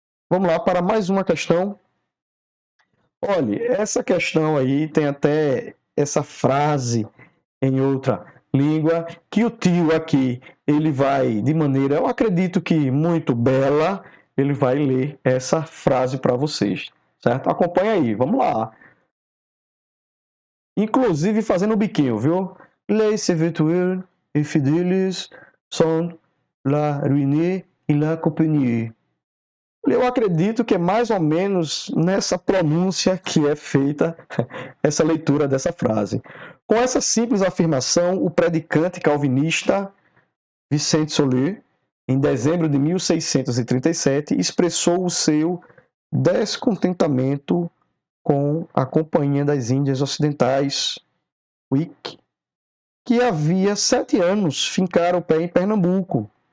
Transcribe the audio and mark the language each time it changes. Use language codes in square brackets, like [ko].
[pt] Vamos lá para mais uma questão. Olha, essa questão aí tem até essa frase em outra língua que o tio aqui, ele vai de maneira, eu acredito que muito bela, ele vai ler essa frase para vocês, certo? Acompanha aí, vamos lá. Inclusive fazendo o biquinho, viu? [fr] Les serviteurs et fidèles sont la ruine et la compagnie. [pt] Eu acredito que é mais ou menos nessa pronúncia que é feita essa leitura dessa frase. Com essa simples afirmação, o predicante calvinista Vicente Soler, em dezembro de 1637, expressou o seu descontentamento com a Companhia das Índias Ocidentais, UIC, que havia 7 anos fincara o pé em Pernambuco.